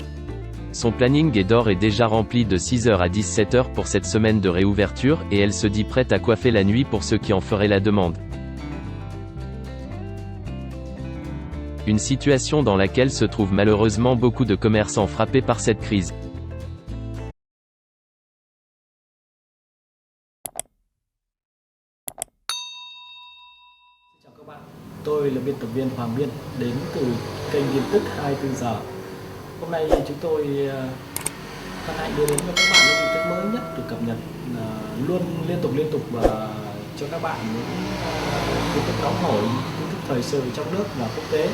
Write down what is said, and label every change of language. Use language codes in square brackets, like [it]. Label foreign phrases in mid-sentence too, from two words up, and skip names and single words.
[fr] Son planning est d'or est déjà rempli de 6h à 17h pour cette semaine de réouverture, et elle se dit prête à coiffer la nuit pour ceux qui en feraient la demande. Une situation dans laquelle se trouvent malheureusement beaucoup de commerçants frappés par cette crise. [vi] Chào các bạn, tôi là biên tập viên Hoàng Biên, đến từ kênh tin tức 24 giờ. Hôm nay chúng tôi hân hạnh đưa đến cho các bạn những tin tức mới nhất được cập nhật luôn liên tục và cho các bạn những tin tức nóng hổi, tin tức thời sự trong nước và quốc tế.